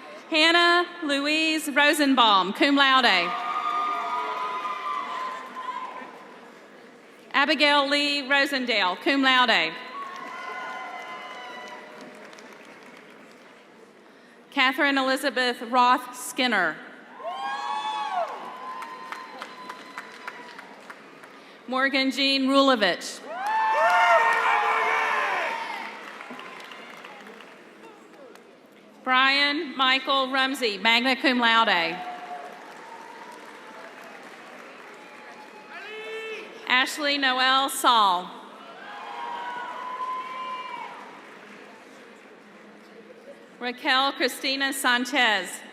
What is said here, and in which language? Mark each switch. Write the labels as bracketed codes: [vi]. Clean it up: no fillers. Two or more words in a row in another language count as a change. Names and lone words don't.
[en] Hannah Louise Rosenbaum, [la] cum laude. [en] Abigail Lee Rosendale, [la] cum laude. [en] Catherine Elizabeth Roth Skinner. Morgan Jean Rulovich. Brian Michael Rumsey, [la] magna cum laude. [en] Ashley Noel Saul. Raquel Cristina Sanchez.